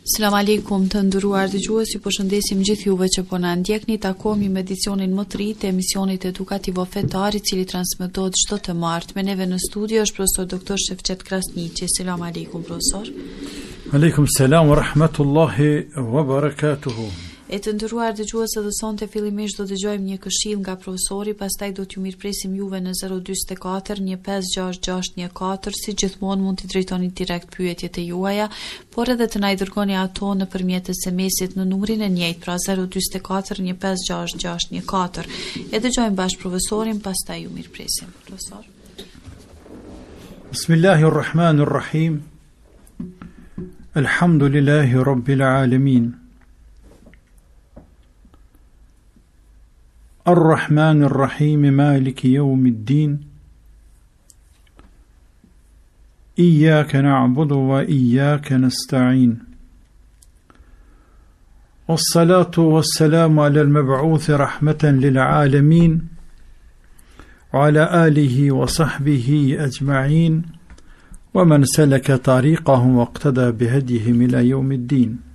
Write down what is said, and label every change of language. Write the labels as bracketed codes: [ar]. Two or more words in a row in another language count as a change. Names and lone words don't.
[ar] السلام عليكم [sq] të nderuar dëgjues, ju përshëndesim gjithë juve që po na ndjekni. Takohemi me edicionin më të ri të emisionit edukativo fetar, i cili transmetohet çdo të martë. Me neve në studio është profesor doktor Shefqet Krasniqi. [ar] السلام عليكم [sq] profesor. [ar] عليكم السلام ورحمة الله وبركاته. [sq] E të nderuar dëgjues, edhe sonte fillimisht do dëgjojmë një këshill nga profesori, pastaj do t'ju mirëpresim juve në 044 156614. Si gjithmonë mund t'i drejtoni direkt pyetjet e juaja, por edhe të na i dërgoni ato nëpërmjet SMS-it në numrin e njëjtë, pra 044 156614. E dëgjojmë bashkë profesorin, pastaj ju mirëpresim. Profesor. [ar] بسم الله الرحمن الرحيم. الحمد لله رب العالمين. الرحمن الرحيم مالك يوم الدين إياك نعبد وإياك نستعين والصلاة والسلام على المبعوث رحمة للعالمين وعلى آله وصحبه أجمعين ومن سلك طريقهم واقتدى بهديهم إلى يوم الدين.